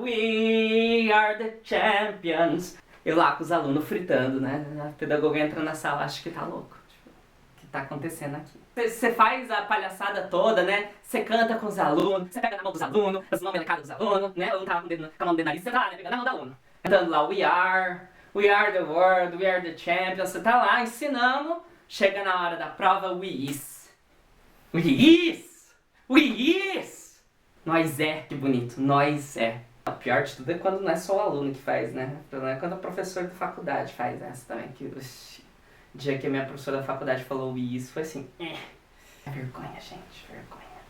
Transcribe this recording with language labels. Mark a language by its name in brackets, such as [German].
[English] We are the champions. [Portuguese] Eu lá com os alunos fritando, né? A pedagoga entra na sala, acho que tá louco. O que tá acontecendo aqui? Você faz a palhaçada toda, né? Você canta com os alunos, você pega na mão dos alunos, faz o nome na cara dos alunos, né? O aluno tá com a mão no nariz, você tá lá, né? Pegando na mão do aluno. Cantando lá, [English] we are the world, we are the champions. [Portuguese] Você tá lá ensinando, chega na hora da prova, [English] we is. We is! We is! [Portuguese] Nós é, que bonito, nós é. O pior de tudo é quando não é só o aluno que faz, né? Não é quando o professor da faculdade faz essa também. Que, o dia que a minha professora da faculdade falou isso, foi assim, vergonha, gente, vergonha.